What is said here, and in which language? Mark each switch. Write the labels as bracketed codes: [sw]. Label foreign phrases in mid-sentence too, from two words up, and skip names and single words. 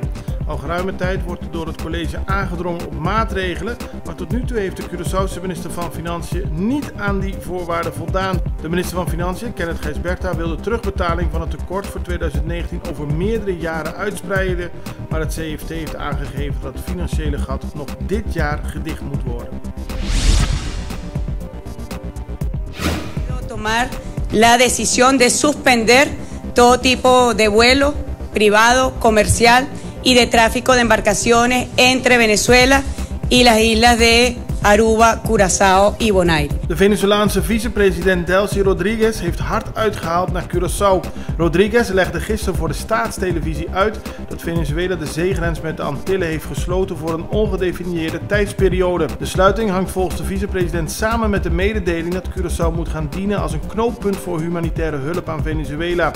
[nl] Al geruime tijd wordt er door het college aangedrongen op maatregelen, maar tot nu toe heeft de Curaçaose minister van Financiën niet aan die voorwaarden voldaan. De minister van Financiën, Kenneth Gijsberta, wil de terugbetaling van het tekort voor 2019 over meerdere jaren uitspreiden, maar het CFT heeft aangegeven dat het financiële gat nog dit jaar gedicht moet worden. [es] Tomar la decisión de suspender todo tipo de vuelo privado, comercial y de tráfico de embarcaciones entre Venezuela y las islas de Aruba, Curaçao y Bonaire. [nl] De Venezolaanse vicepresident Delcy Rodríguez heeft hard uitgehaald naar Curaçao. Rodríguez legde gisteren voor de staatstelevisie uit dat Venezuela de zeegrens met de Antillen heeft gesloten voor een ongedefinieerde tijdsperiode. De sluiting hangt volgens de vicepresident samen met de mededeling dat Curaçao moet gaan dienen als een knooppunt voor humanitaire hulp aan Venezuela.